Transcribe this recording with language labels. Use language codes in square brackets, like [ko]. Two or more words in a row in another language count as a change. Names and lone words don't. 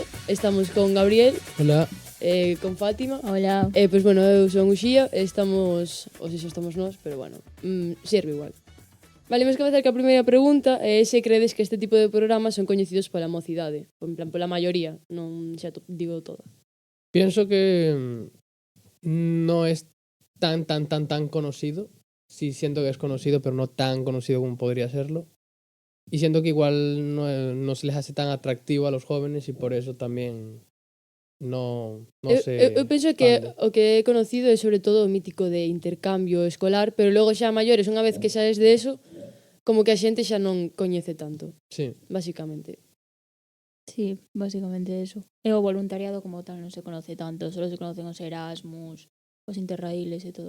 [gl] Estamos con Gabriel. Hola. Con Fátima. Hola. Eu son Uxía. Estamos nós, pero bueno, sirve igual. Vale, imos comezar ca primeira pregunta. Se credes que este tipo de programas son coñecidos pola mocidade? En plan, pola maioría, non xa digo toda. [es] Pienso que no es tan conocido. Sí siento que es conocido, pero no tan conocido como podría serlo. Y siento que igual no se les hace tan atractivo a los jóvenes y por eso también no se [gl] Eu penso que [es] expande. [gl] o que é conocido é sobre todo o mítico de intercambio escolar, pero logo xa maiores, unha vez que saes de eso, como que a xente xa non coñece tanto, Sí, basicamente. [es] Sí, básicamente eso. [gl] E o voluntariado como tal non [es] se conoce tanto, solo se conocen [gl] os Erasmus, os Interraíles e todo.